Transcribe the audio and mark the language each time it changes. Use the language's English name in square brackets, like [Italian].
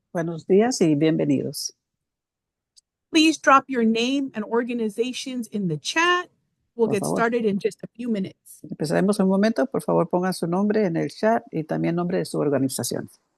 [Spanish] Buenos días y bienvenidos. [English] Please drop your name and organizations in the chat. We'll get started in just a few minutes. [Spanish] Empezaremos un momento. Por favor, pongan su nombre en el chat y también nombre de su organización.